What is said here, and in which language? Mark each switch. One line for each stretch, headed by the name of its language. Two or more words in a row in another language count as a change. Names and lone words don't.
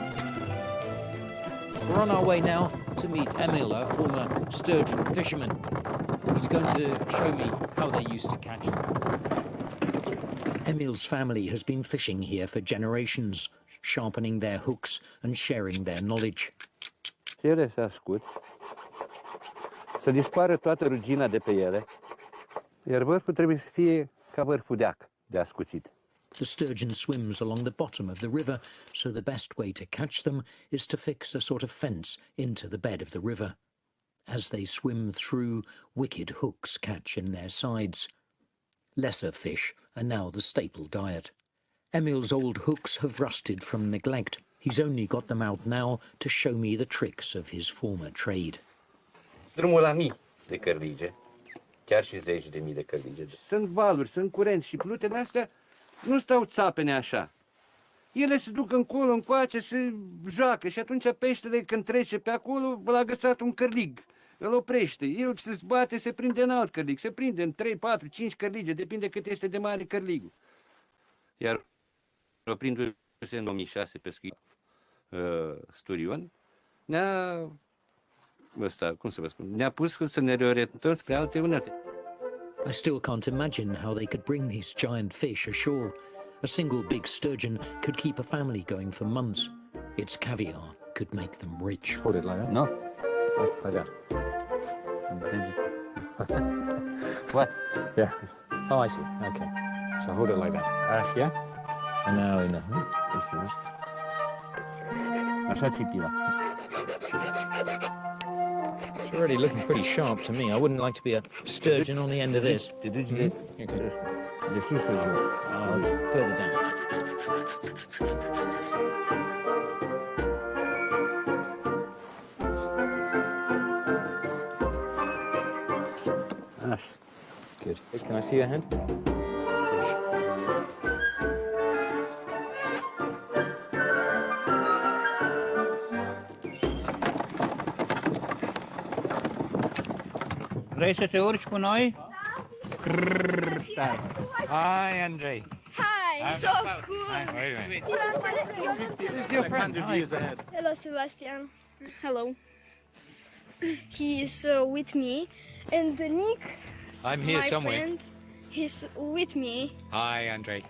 English: We're on our way now to meet Emil, a former sturgeon fisherman. He's going to show me how they used to catch them. Emil's family has been fishing here for generations, sharpening their hooks and sharing their knowledge.
Romanian: Ele se ascult, să dispară toată rugina de pe ele, iar vârful trebuie să fie ca vârful de ascuțit.
English: The sturgeon swims along the bottom of the river, so the best way to catch them is to fix a sort of fence into the bed of the river. As they swim through, wicked hooks catch in their sides. Lesser fish are now the staple diet. Emil's old hooks have rusted from neglect. He's only got them out now to show me the tricks of his former trade.
Romanian: Drumul la mii de cărlige, chiar și 10.000 de cărlige. Sunt valuri, sunt curenți și plutele astea nu stau țapene așa. Ele se duc încolo, încoace, se joacă și atunci peștele când trece pe acolo, l-a agățat un cărlig. Îl oprește, el se zbate, se prinde în alt cărlig, se prinde în 3, 4, 5 cărlige, depinde cât este de mare cărligul. Iar oprindu-se în 2006 pescuit Sturgeon, ne-a pus să ne reorientăm spre alte unelte.
English: I still can't imagine how they could bring these giant fish ashore. A single big sturgeon could keep a family going for months. Its caviar could make them rich. Hold it like that? No. Like that. What? Yeah. Oh, I see. Okay. So hold it like that. Yeah? And now in the...
Romanian: Așa țipila.
English: It's already looking pretty sharp to me. I wouldn't like to be a sturgeon on the end of this.
Romanian: Te duci de sus să jos.
English: Oh, okay. Further down. Good. Can I see your hand?
Romanian: Vrei să te urci cu noi?
English: Stai. Hi, Andrei. Hi, so cool. This is your friend. Hello, Sebastian. Hello. He is with me, and Nick, I'm here my somewhere. friend, he's with me. Hi, Andrei.